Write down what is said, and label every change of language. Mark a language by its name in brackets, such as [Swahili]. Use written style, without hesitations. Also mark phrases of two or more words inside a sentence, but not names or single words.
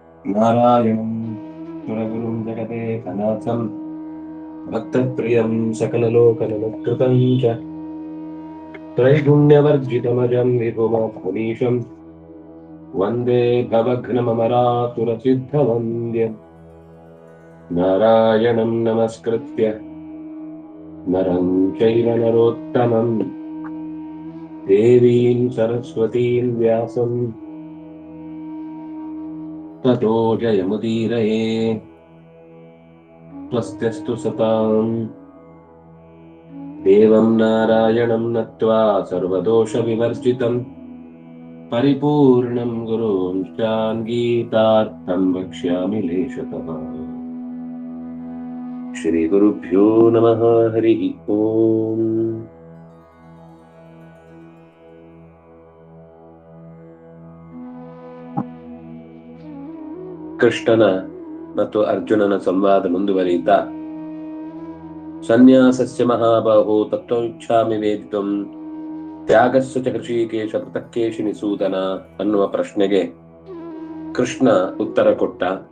[Sanskrit] ನಾರಾಯಣಂ ಸುರಗುರುಂ ಜಗತೆ ಕನಾಥಂ ಭಕ್ತಪ್ರಿಯಂ ಸಕಲಲೋಕನಮಸ್ಕೃತಂ ಚ ತ್ರೈಗುಣ್ಯವರ್ಜಿತಮಜಂ ವಿಭುಮಪುನೀಶಂ ವಂದೇ ಭವಘ್ನಮರಾತುರಸಿದ್ಧವಂದ್ಯಂ ನಾರಾಯಣಂ ನಮಸ್ಕೃತ್ಯ ನರಂ ಚೈವ ನರೋತ್ತಮಂ ದೇವೀಂ ಸರಸ್ವತೀಂ ವ್ಯಾಸಂ ತತೋ ಜಯಮುದೀರಯೇ ಸ್ವಸ್ತ್ಯಸ್ತು ಸತಾಂ ದೇವಂ ನಾರಾಯಣಂ ನತ್ವಾ ಸರ್ವದೋಷವಿವರ್ಜಿತಂ ಪರಿಪೂರ್ಣಂ ಗುರುಂಶ್ಚಾನ್ ಗೀತಾರ್ಥಂ ವಕ್ಷ್ಯಾಮಿ ಲೇಷತಃ. ಶ್ರೀ ಗುರುಭ್ಯೋ ನಮಃ. ಹರಿ ಓಂ. [Kannada] ಕೃಷ್ಣನ ಮತ್ತು ಅರ್ಜುನನ ಸಂವಾದ ಮುಂದುವರಿಯುತ್ತಾ, [Sanskrit] ಸನ್ಯಾಸಸ್ಯ ಮಹಾಬಾಹೋ ತತ್ವಮಿಚ್ಛಾಮಿ ವೇದಿತುಂ ತ್ಯಾಗಸ್ಯ ಚ ಹೃಷೀಕೇಶ ಪೃಥಕ್ಕೇಶಿ ನಿಸೂದನ [Kannada] ಅನ್ನುವ ಪ್ರಶ್ನೆಗೆ ಕೃಷ್ಣ ಉತ್ತರ ಕೊಟ್ಟ.